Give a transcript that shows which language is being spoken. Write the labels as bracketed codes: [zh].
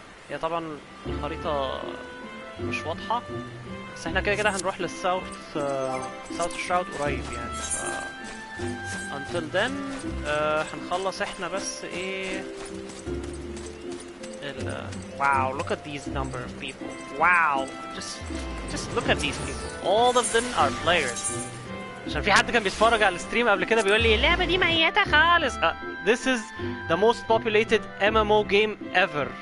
[ar] هي طبعا الخريطة مش واضحة بس احنا كده كده هنروح للساوث شراود قريب يعني. [en] until then [ar] هنخلص احنا بس ايه [en] wow, look at these number of people. Wow, just look at these people. All of them are players. [ar] عشان في حد كان بيتفرج على الستريم قبل كده بيقول لي اللعبة دي ميتة خالص. [en] This is the most populated MMO game ever.